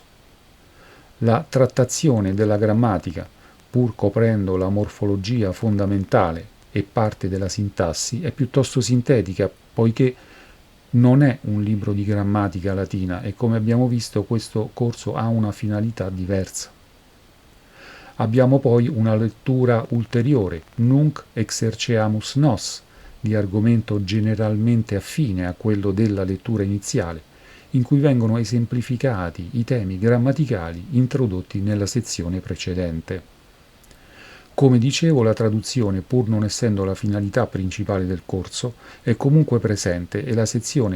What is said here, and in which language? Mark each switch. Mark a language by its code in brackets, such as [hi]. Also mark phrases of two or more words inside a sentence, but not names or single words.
[it] La trattazione della grammatica, pur coprendo la morfologia fondamentale e parte della sintassi, è piuttosto sintetica, poiché non è un libro di grammatica latina e, come abbiamo visto, questo corso ha una finalità diversa. Abbiamo poi una lettura ulteriore, [la] Nunc exerceamus nos, [it] di argomento generalmente affine a quello della lettura iniziale, in cui vengono esemplificati i temi grammaticali introdotti nella sezione precedente. Come dicevo, la traduzione, pur non essendo la finalità principale del corso, è comunque presente e la sezione